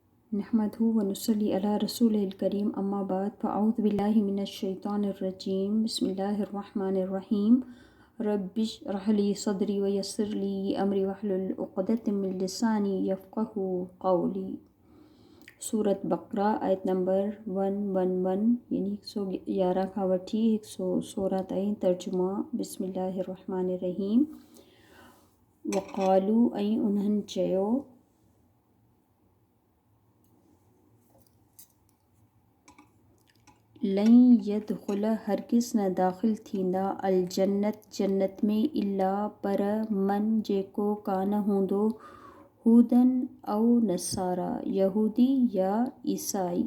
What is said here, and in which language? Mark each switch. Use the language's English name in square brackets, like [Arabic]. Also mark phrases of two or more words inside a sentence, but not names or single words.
[Arabic] نحمده ونصلي على رسوله الكريم أما بعد فأعوذ بالله من الشيطان الرجيم بسم الله الرحمن الرحيم رب اشرح لي صدري ويسر لي أمري واحلل عقدة من لساني يفقهوا قولي. [Sindhi] सूरत बक़रा आयत नंबर 111 यानी 111 खां वठी 116 ताईं। [Arabic] तर्जुमा بسم الله الرحمن الرحيم. [Sindhi] वक़ालू ऐं उन्हनि चयो [Arabic] لن يدخل [Sindhi] हरगिज़ न दाख़िल थींदा [Arabic] الجنة [Sindhi] जन्नत में इल्ला पर मन जेको कान हूंदो [Arabic] هودا أو نصارى [Sindhi] यहूदी या ईसाई।